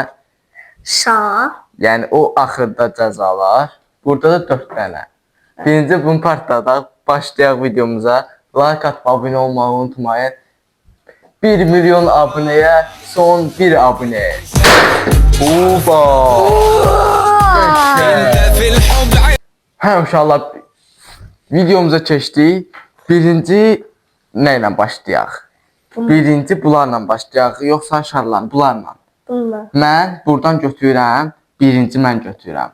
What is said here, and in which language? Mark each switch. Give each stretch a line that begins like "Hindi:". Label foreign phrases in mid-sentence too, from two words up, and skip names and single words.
Azerbaijani: şa. Yani o axırda cəzalar. Burada da 4 tane. Birinci bunu partladaq. Başlayaq videomuza.
Turkish: Like atıb abone olmayı unutmayın. 1 milyon aboneye son 1 abone. Oba!
Azerbaijani: Hə uşaqlar videomuza keçdik. Birinci nə ilə başlayaq? Birinci bunlarla başlayaq, yoxsa aşağıdan bunlarla? Bunlar. Mən buradan götürürəm. Birinci mən götürürəm.